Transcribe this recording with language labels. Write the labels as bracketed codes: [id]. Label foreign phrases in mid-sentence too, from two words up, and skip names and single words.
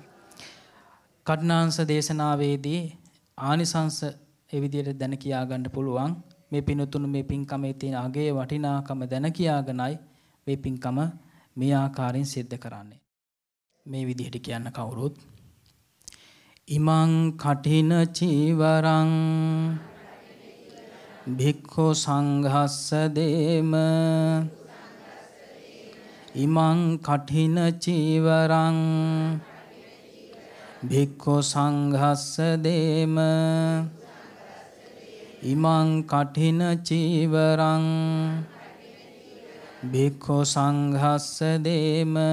[si] කඨිනාංශ දේශනාවේදී ආනිසංශ ඒ විදිහට දැන කියා ගන්න පුළුවන්. මේ පිනුතුණු මේ පින්කමේ තියෙන අගයේ වටිනාකම දැන කියාගෙනයි මේ පින්කම මේ ආකාරයෙන් සිද්ධ කරන්නේ. මේ විදිහට කියන්න කවුරුත් [pi] ඉමං කඨින චීවරං භික්ඛු සංඝස්ස දේම ඉමං කඨින චීවරං භික්ඛු සංඝස්ස දේම ඉමං කඨින චීවරං භික්ඛු සංඝස්ස දේම